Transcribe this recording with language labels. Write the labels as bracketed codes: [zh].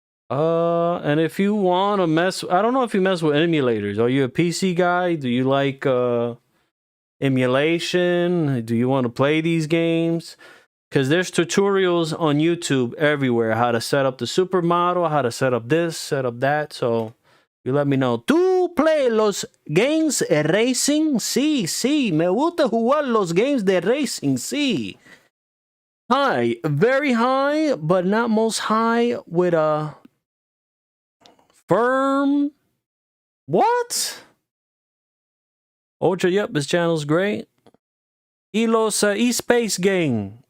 [en] And if you want to mess, I don't know if you mess with emulators. Are you a PC guy? Do you like emulation? Do you want to play these games? Because there's tutorials on YouTube everywhere. How to set up the supermodel, how to set up this, set up that. So you let me know. [es] ¿Tú play los games de racing? Sí, sí. Me gusta jugar los games de racing. Sí. [en] High. Very high, but not most high with a Firm. What? Ultra, yep, this channel's great. Elos E-Space Game.